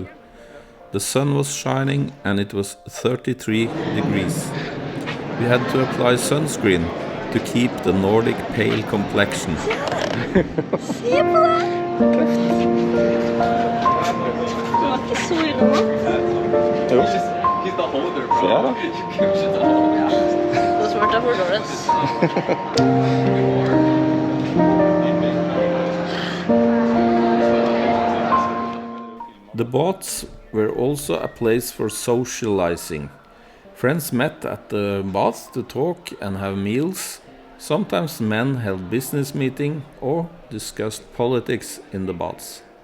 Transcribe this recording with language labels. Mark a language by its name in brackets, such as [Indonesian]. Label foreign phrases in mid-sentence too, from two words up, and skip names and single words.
[English] The sun was shining and it was 33 degrees. We had to apply sunscreen to keep the Nordic pale complexion. [Norwegian] Se på det! Det var ikke så ille nå. Jo. [English] He's the holder, bro. Yeah. You should the holder. [Norwegian] Det svarte for dårlig. [English] The baths were also a place for socializing. Friends met at the bath to talk and have meals. Sometimes men held business meetings or discussed politics in the baths.